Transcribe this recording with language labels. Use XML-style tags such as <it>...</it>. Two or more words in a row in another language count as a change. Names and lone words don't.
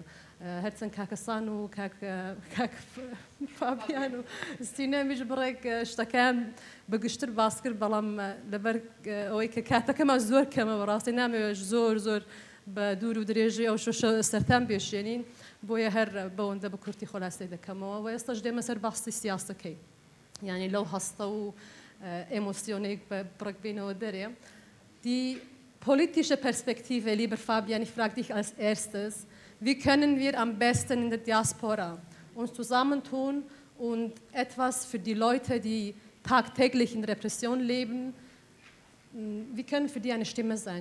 <ckb>هەرچەند کاکەسان و کاک فابیان و سینەمیش بڕێک شتەکان بەگشتر باس کرد بەڵام لەبەر ئەوەی کە کاتەکەمان زۆر کەمە بەڕاستی نامەوێت زۆر بە دوور و درێژی ئەو شۆشە سەرتان بێشێنین بۆیە هەر بەوەندە بە کورتی خۆلاسی دەکەمەوە و ئێستاش دێمە سەر باسی سیاسەکەی یعنی لەو هەستە و ئێمۆسیۆنێک بڕێک بینەوە دەرێ.</ckb> <de>Die politische Perspektive, lieber Fabian, ich frage dich als erstes, wie können wir am besten in der Diaspora uns zusammentun und etwas für die Leute, die tagtäglich in Repression leben, wie können für die eine Stimme sein?</de>